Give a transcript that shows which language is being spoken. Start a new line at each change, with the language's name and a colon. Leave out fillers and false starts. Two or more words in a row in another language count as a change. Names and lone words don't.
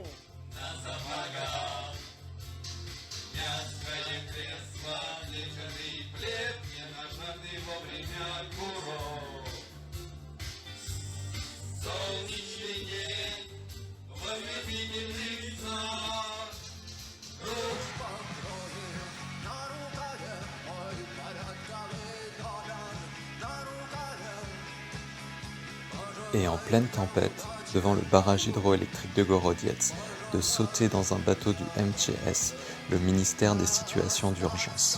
Russian: на сапогах. Мягкое кресло, плечатый плед, не нажатый вовремя курок. Солнечный день в ослепительных снах.
French: Et en pleine tempête, devant le barrage hydroélectrique de Gorodiets, de sauter dans un bateau du MTS, le ministère des situations d'urgence.